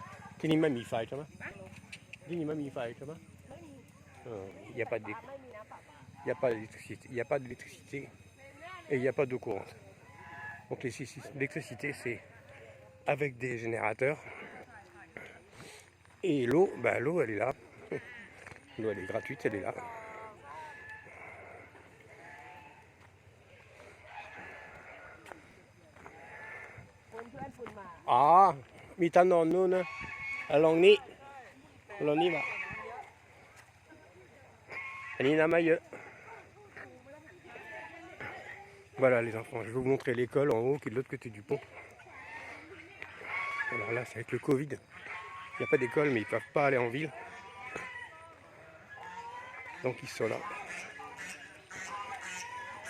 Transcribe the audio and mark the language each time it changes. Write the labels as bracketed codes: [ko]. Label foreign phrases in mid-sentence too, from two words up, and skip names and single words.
[fr] Il n'y a pas d'électricité, il n'y a pas d'électricité et il n'y a pas d'eau courante. Donc l'électricité c'est avec des générateurs et l'eau, l'eau elle est là. L'eau elle est gratuite, elle est là. Ah, [th] มีถนนนู่นนะลงนี้มาอันนี้น้ำไม่เยอะ [fr] Voilà les enfants, je vais vous montrer l'école en haut qui est de l'autre côté du pont. Alors là c'est avec le Covid, il n'y a pas d'école mais ils ne peuvent pas aller en ville. Donc ils sont là.